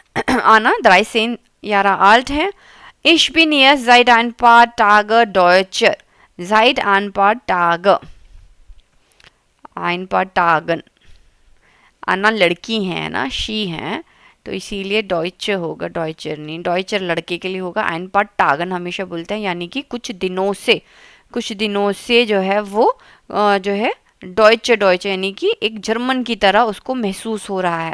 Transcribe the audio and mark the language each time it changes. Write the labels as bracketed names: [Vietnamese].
[Hindi] आना 13 Jahre alt है। [German] Ich bin jetzt seit ein paar Tage Deutscher। Seit ein paar Tage, [Hindi] ein paar Tagen, आना लड़की है ना, शी है, तो इसीलिए डॉइचर होगा, डॉइचर नहीं, डॉइचर लड़के के लिए होगा। ein paar Tagen हमेशा बोलते हैं, यानी कि कुछ दिनों से जो है वो जो है डॉइचर यानी कि एक जर्मन की तरह उसको महसूस हो रहा है।